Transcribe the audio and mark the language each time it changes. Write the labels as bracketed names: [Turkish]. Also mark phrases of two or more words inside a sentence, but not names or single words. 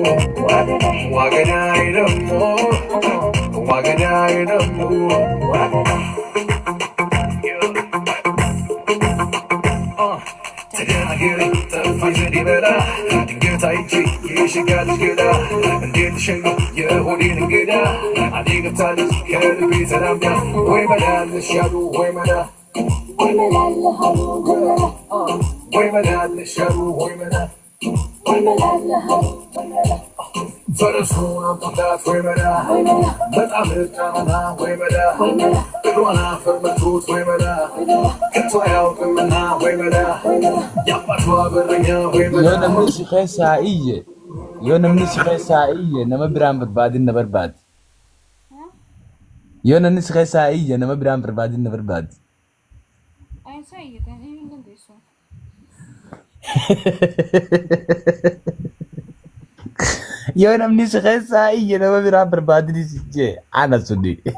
[Amharic] ዋገዳይ ደሞ ዋገዳይ ደሞ ተደናገሪ ጠፋኝ ዘዴ በላ ድንገት አይቼ የሸጋል ገዳ እንዴት ሸኙ የሆዴን እንግዳ አንዴ ገብታለች ከልቤ ተላምዳ ወይ መላለሽ ያሉ ወይ መላ ወይ መላለሃሉ ወይ መላለሽ ያሉ ወይ መላ ወይ መላለሃሉ ፈረሱን አምጡላት ወይ መላ በጣም እርቃናና ወይ መላ እግሯን አፈር መቱት ወይ መላ ከቶ አያውቅምና ወይ መላ የአባቷ በረኛ ወይ መላ [Oromo] yoo namni si keessaa iyye nama biraan barbaadin na barbaadi. Yoo namni si keessaa iyye nama biraan barbaadin na barbaadi. Yoo namni si keessaa iyye nama biraan barbaadin si jee ana suni.